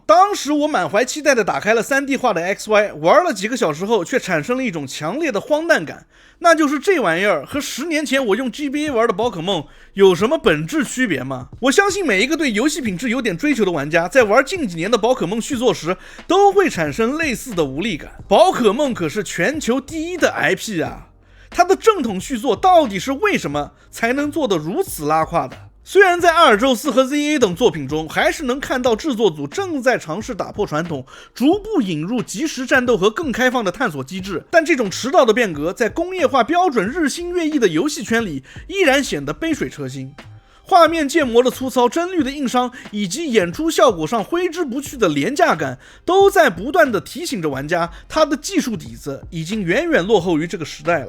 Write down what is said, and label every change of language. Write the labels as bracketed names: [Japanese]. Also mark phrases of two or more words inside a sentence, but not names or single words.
[Chinese] 當時我滿懷期待地打開了 3D 化的 XY， 玩了幾個小時後，卻產生了一種強烈的荒誕感。那就是這玩意兒和10年前我用 GBA 玩的寶可夢有什麼本質區別嗎？我相信每一個對遊戲品質有點追求的玩家，在玩近幾年的寶可夢續作時，都會產生類似的無力感。寶可夢可是全球第一的 IP 啊，它的正統續作到底是為什麼才能做得如此拉胯的？雖然在阿爾宙斯和 ZA 等作品中，還是能看到制作組正在嘗試打破傳統，逐步引入即時戰鬥和更開放的探索機制，但這種遲到的變革，在工業化標準日新月異的遊戲圈裡，依然顯得杯水車薪。畫面建模的粗糙、幀綠的硬傷，以及演出效果上揮之不去的廉價感，都在不斷地提醒着玩家，他的技術底子已經遠遠落後於這個時代了。